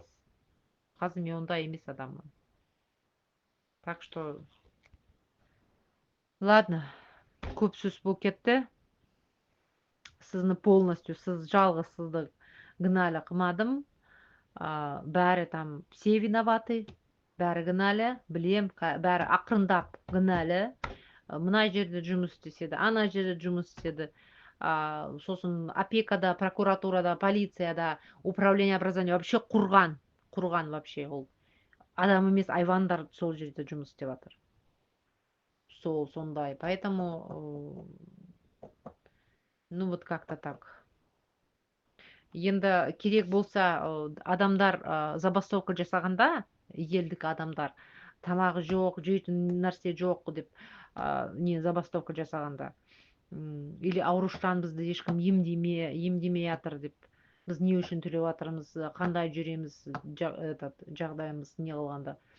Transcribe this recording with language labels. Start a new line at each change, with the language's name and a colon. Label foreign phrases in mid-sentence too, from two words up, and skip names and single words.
Kazakh: Қазір мен ондай емес адаммын.
Russian: Так что, ладно,
Kazakh: көп сөз болып кетті. Сізні полностью, сіз жалғыз сізді гнали қылмадым.
Russian: Бәрі там все виноваты,
Kazakh: бәрі гнали, білем, бәрі ақырындап гнали. Мына жерде жұмыс істеседі, ана жерде жұмыс істеді. Сосын опекада, прокуратурада, полицияда,
Russian: управление образования вообще
Kazakh: құрған вообще ол. Адам емес, айвандар сол жерде жұмыс істеп жатыр. Сондай.
Russian: Поэтому, ну вот как-то так.
Kazakh: Енді керек болса адамдар забастовка жасағанда, елдік адамдар, тамағы жоқ, жейтін нәрсе жоқ деп не забастовка жасағанда, или аурушаң бізді ешкім емдемей жатыр деп, біз не үшін төлеп жатырмыз, қандай жүреміз, жағдайымыз не қылғанда,